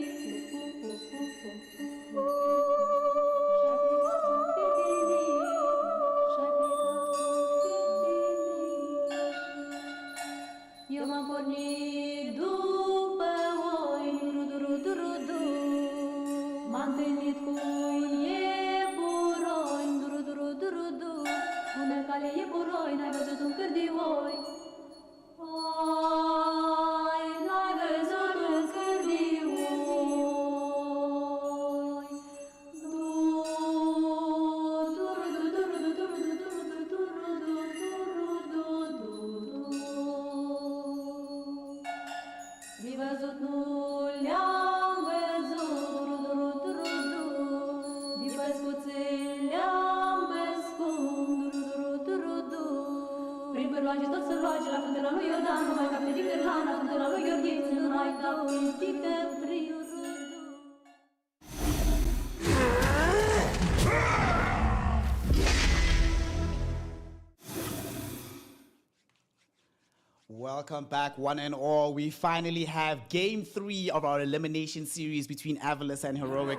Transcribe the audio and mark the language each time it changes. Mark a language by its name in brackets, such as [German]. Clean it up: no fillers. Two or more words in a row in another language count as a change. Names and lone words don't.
[Romanian] Eu m-am pornit după oi, du-du-du-du-du-du. M-am întâlnit cu iepuroi, du-du-du-du-du-du. Bună cale iepuroi, n-ai văzut un cârdioi. Oi, n-ai văzut un cârdioi. Mi văzut, nu le-am văzut, din păscuțe le-am păscut, prin pârloage tot sălloage, la fântâna lui Iordan, nu mai capte din cârlan, la fântâna lui Gheorghiț, nu mai capte din căpriu. [English] Welcome back, one and all. We finally have Game 3 of our elimination series between AVULUS and Heroic.